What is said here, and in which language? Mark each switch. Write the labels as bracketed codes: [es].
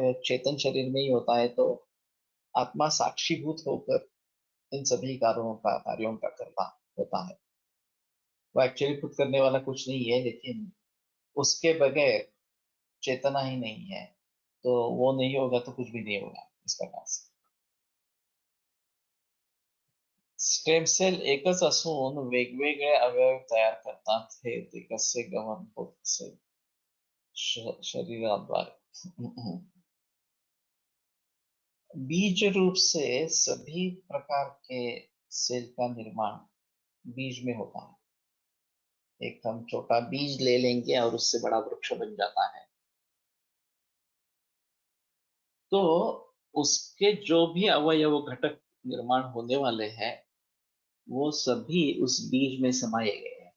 [hi] वो चेतन शरीर में ही होता है तो आत्मा साक्षीभूत होकर इन सभी कार्यों का करता होता है। वो एक्चुअली खुद करने वाला कुछ नहीं है, लेकिन उसके बगैर चेतना ही नहीं है, तो वो नहीं होगा तो कुछ भी नहीं होगा इस प्रकार से। [mr] स्टेम सेल एकच असून वेगवेगळे अवयव तयार करतात हे ते कसे गमन होत असेल शरीराद्वारे? [hi] बीज रूप से सभी प्रकार के सेल का निर्माण बीज में होता है। एक हम छोटा बीज ले लेंगे और उससे बड़ा वृक्ष बन जाता है। तो उसके जो भी अवयव घटक निर्माण होने वाले हैं वो सभी उस बीज में समाये गए हैं।